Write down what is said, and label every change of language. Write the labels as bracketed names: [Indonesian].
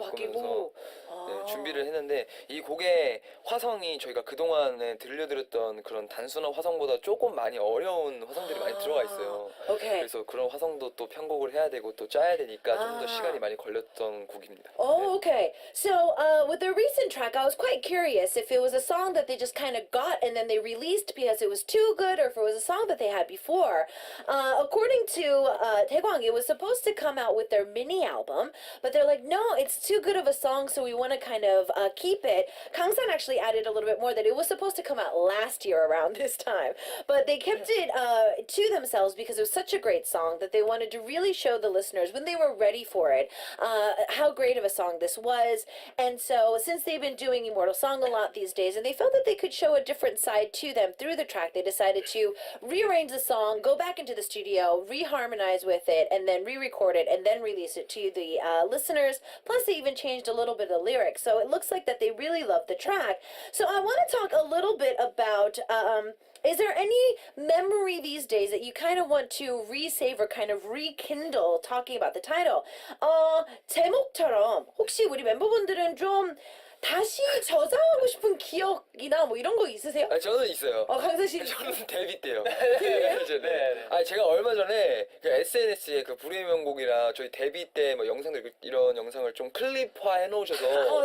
[Korean] 바꾸면서 바뀌고 네, 준비를 했는데 이 곡의 화성이 저희가 그동안에 들려드렸던 그런 단순한 화성보다 조금 많이 어려운 화성들이 많이 들어가 있어요. 오케이. 그래서 그런 화성도 또 편곡을 해야 되고 또 짜야 되니까 좀 더 아. 시간이 많이 걸렸던 곡입니다. [English] Oh, okay. So, with the recent track, I was quite curious if it was a song that they just kind of got and then they released because it was too good, or if it was a song that they had before. According to Taegwang, it was supposed to come out with their mini album, but they're like, no, it's too good of a song, so we want to kind of keep it. Kangsan actually added a little bit more that it was supposed to come out last year around this time, but they kept it to themselves because it was such a great song that they wanted to really show the listeners when they were ready for it how great of a song this was. And so since they've been doing Immortal Song a lot these days and they felt that they could show a different side to them through the track, they decided to rearrange the song, go back into the studio, reharmonize with it, and then re-record it and then release it to the listeners. Plus they even changed a little bit of the lyrics. lyrics. So it looks like that they really love the track. So I want to talk a little bit about, is there any memory these days that you kind of want to resave or kind of rekindle talking about the title? [Korean] 제목처럼 혹시 우리 멤버분들은 좀 다시 저장하고 싶은 기억이나 뭐 이런 거 있으세요? 아, 저는 있어요. 강사 씨. 저는 데뷔 때요. 네, 네. 아, 제가 얼마 전에 그 SNS에 그 불의 명곡이랑 저희 데뷔 때 뭐 영상들 이런 영상을 좀 클립화 해놓으셔서